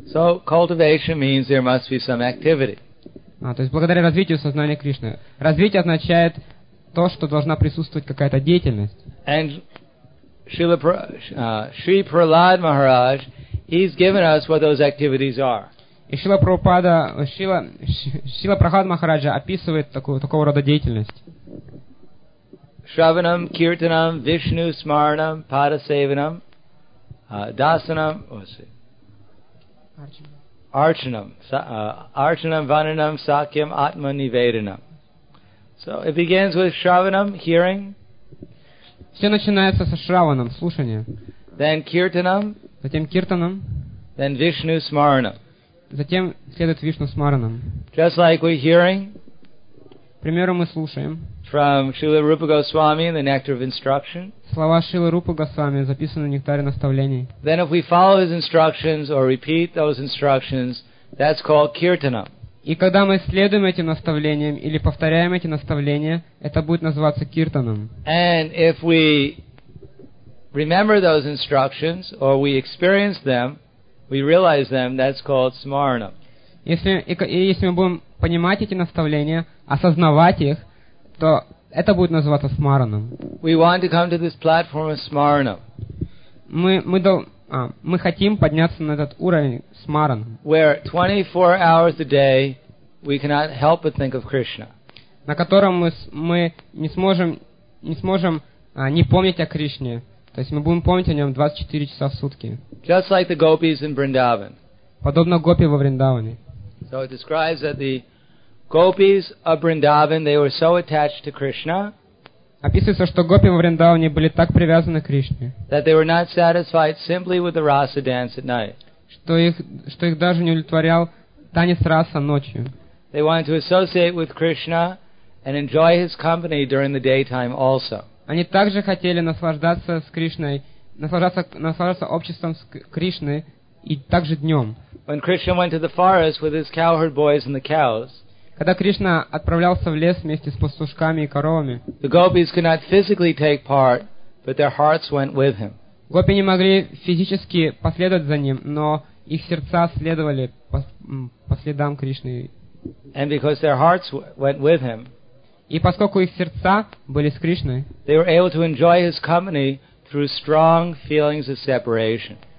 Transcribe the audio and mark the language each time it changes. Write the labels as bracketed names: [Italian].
[English] So cultivation means there must be some activity. [Russian] То есть благодаря развитию сознания Кришны. Развитие означает то, что должна присутствовать какая-то деятельность. [English] And Shri Prahlad Maharaj, he's given us what those activities are. [Russian] И Шрила Прахлад Махараджа описывает такого рода деятельность. [Sanskrit] Шраванам, киртанам, вишну смаранам, падасеванам, дасанам, арчанам, арчанам, вананам, сакьям, атманиведанам. [English] So it begins with shravanam, hearing. [Russian] Все начинается со шраваном, слушания. [English] Then kirtanam. [Russian] Затем киртанам. [English] Then Vishnu smaranam. [Russian] Затем следует Вишну смаранам. [English] Just like we're hearing. [Russian] Примером мы слушаем. [English] From Srila Rupa Goswami in the Nectar of Instruction. [Russian] Слова Шрилы Рупы Госвами записаны в Нектаре наставлений. [English] Then if we follow his instructions or repeat those instructions, that's called kirtanam. [Russian] И когда мы следуем этим наставлениям или повторяем эти наставления, это будет называться киртаном. [English] And if we remember those instructions or we experience them, we realize them, that's called smaranam. [Russian] Если мы будем понимать эти наставления, осознавать их, то это будет называться смаранам. [English] We want to come to this platform of smaranam. [Russian] Мы хотим подняться на этот уровень смаран. [English] Where 24 hours a day we cannot help but think of Krishna. [Russian] На котором мы не сможем не помнить о Кришне. То есть мы будем помнить о нем 24 часа в сутки. [English] Just like the gopis in Vrindavan. [Russian] Подобно гопи во Вриндаване. [English] So it describes that the gopis of Vrindavan, they were so attached to Krishna. [Russian] Описывается, что гопи во Вриндаване были так привязаны к Кришне, [English] that they were not satisfied simply with the rasa dance at night. [Russian] Что их даже не удовлетворял танец раса ночью. [English] They wanted to associate with Krishna and enjoy his company during the daytime also. [Russian] Они также хотели наслаждаться с Кришной, наслаждаться обществом с Кришны и также днем. [English] When Krishna went to the forest with his cowherd boys and the cows. [Russian] Когда Кришна отправлялся в лес вместе с пастушками и коровами, [English] the gopis could not physically take part, but their hearts went with him. [Russian] Гопи не могли физически последовать за ним, но их сердца следовали по следам Кришны. [English] And because their hearts went with him, [Russian] и поскольку их сердца были с Кришной, [English] they were able to enjoy his company through strong feelings of separation.